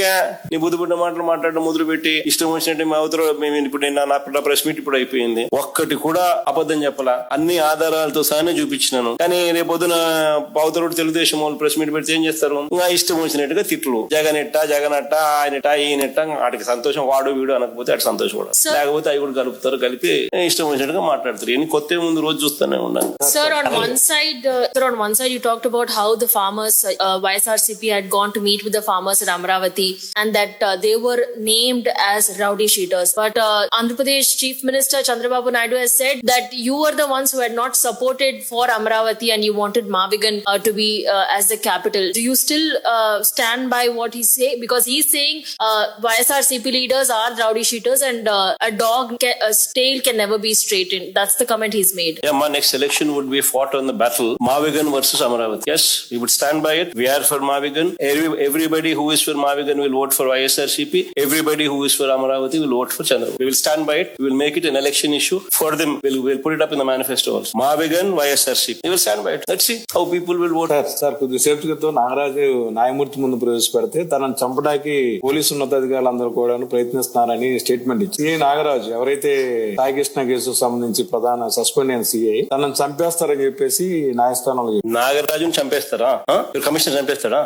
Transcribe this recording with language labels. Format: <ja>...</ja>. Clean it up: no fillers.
<te>ఎందుకే నీ బుద్ధి మాటలు మాట్లాడడం మొదలు పెట్టి ఇష్టం వచ్చినట్టు మా అవతల మేము ఇప్పుడు నా ప్రెస్ మీట్ ఇప్పుడు అయిపోయింది, ఒక్కటి కూడా అబద్ధం చెప్పలా, అన్ని ఆధారాలతో సహా చూపించినాను. కానీ రేపొద్దున అవతల తెలుగుదేశం వాళ్ళు ప్రెస్ మీట్ పెడితే ఏం చేస్తారు? ఇంకా ఇష్టం వచ్చినట్టుగా తిట్లు, జగనట్ట ఈయనట్ట, వాటికి సంతోషం, వాడు వీడు అనకపోతే అటు సంతోషం కూడా, లేకపోతే అవి కూడా కలుపుతారు, కలిపి ఇష్టం వచ్చినట్టుగా మాట్లాడతారు. ఎన్ని కొత్త ముందు రోజు చూస్తూనే ఉన్నాను.</te> <en>Sir, on one side, you talked about how the farmers, YSRCP had gone to meet with the farmers at Amravati, and that they were named as rowdy sheeters. But Andhra Pradesh Chief Minister Chandrababu Naidu has said that you were the ones who had not supported for Amravati and you wanted Mavigan to be as the capital. Do you still stand by what he say? Because he's saying YSRCP leaders are rowdy sheeters and a dog's tail can never be straightened. That's the comment he's made. Yeah, my next election would be fought on the battle Mavigan versus Amravati. Yes, we would stand by it. We are for Mavigan. Everybody who is for Mavigan will vote for YSRCP. Everybody who is for Amravati will vote for Chandrababu. We will stand by it. We will make it an election issue for them. We'll put it up in the manifesto also. Mavigan, YSRCP. We will stand by it. Let's see how people will vote.</en> <te>Sir కొద్దిసేపు క్రితం నాగరాజు న్యాయమూర్తి ముందు ప్రవేశపెడితే తనను చంపడానికి police ఉన్నతాధికారులందరూ కూడా ప్రయత్నిస్తున్నారని statement ఇచ్చి ఈ నాగరాజు ఎవరైతే సాయికృష్ణ కేసు సంబంధించి ప్రధాన సస్పెండ్ అయిన సిఐ తనను చంపేస్తారని చెప్పేసి న్యాయస్థానంలో నాగరాజును చంపేస్తారా? కమిషనర్ చంపేస్తాడా?</te>